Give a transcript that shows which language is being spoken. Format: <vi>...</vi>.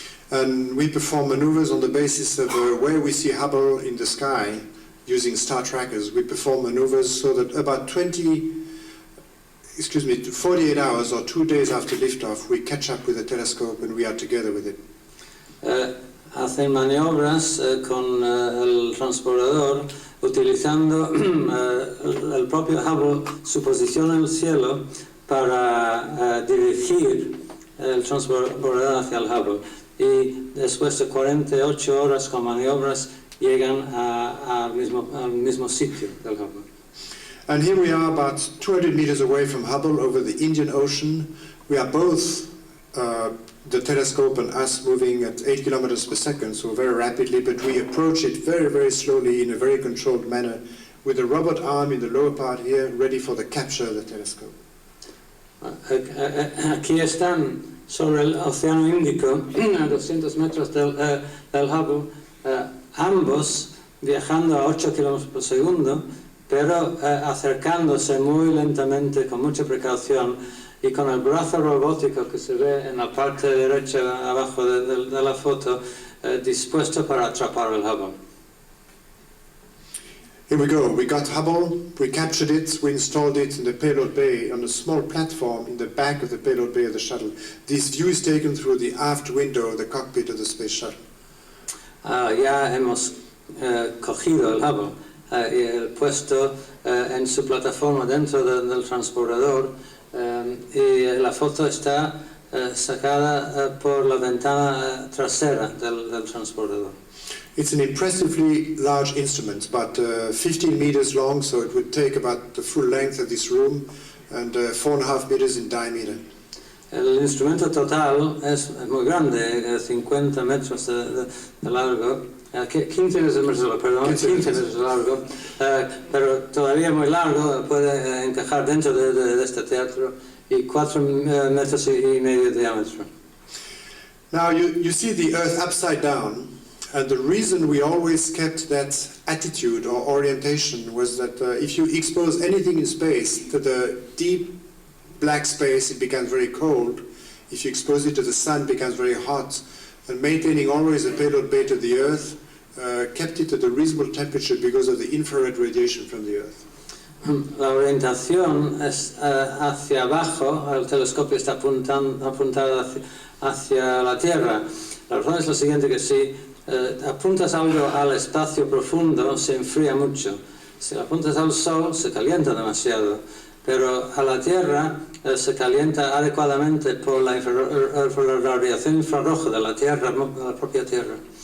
<en>And we perform maneuvers on the basis of where we see Hubble in the sky using star trackers. We perform maneuvers so that about 48 hours or 2 days after liftoff, we catch up with the telescope and we are together with it.</en> <es>Hacen maniobras con el transbordador utilizando el propio Hubble, su posición en el cielo, para dirigir el transbordador hacia el Hubble. Y después de 48 horas con maniobras llegan al mismo sitio del Hubble.</es> <en>And here we are about 200 meters away from Hubble over the Indian Ocean. We are both, the telescope and us, moving at 8 kilometers per second, so very rapidly, but we approach it very, very slowly in a very controlled manner with a robot arm in the lower part here, ready for the capture of the telescope.</en> <es>Aquí están sobre el Océano Índico, a 200 metros del Hubble, ambos viajando a 8 kilómetros por segundo, pero acercándose muy lentamente, con mucha precaución, y con el brazo robótico que se ve en la parte derecha abajo de la foto, dispuesto para atrapar el Hubble.</es> <en>Here we go. We got Hubble, we captured it, we installed it in the payload bay on a small platform in the back of the payload bay of the shuttle. This view is taken through the aft window of the cockpit of the space shuttle.</en> <es>Ya hemos cogido el Hubble y puesto en su plataforma dentro del transbordador, y la foto está sacada por la ventana trasera del transbordador.</es> <en>It's an impressively large instrument, about 15 meters long, so it would take about the full length of this room, and 4.5 meters in diameter.</en> <es>El instrumento total es muy grande, 50 metros de largo, 15 metros de largo, pero todavía muy largo, puede encajar dentro de este teatro, y 4 metros y medio de diámetro.</es> <en>Now you see the Earth upside down, and the reason we always kept that attitude or orientation was that if you expose anything in space to the deep black space, it becomes very cold. If you expose it to the sun, it becomes very hot. And maintaining always a payload bay to the Earth kept it at a reasonable temperature because of the infrared radiation from the Earth.</en> <es>La orientación es hacia abajo, el telescopio está apuntado hacia la Tierra. La razón es la siguiente, que si apuntas algo al espacio profundo, se enfría mucho. Si apuntas al Sol, se calienta demasiado. Pero a la Tierra se calienta adecuadamente por la radiación infrarroja de la Tierra, la propia Tierra.</es>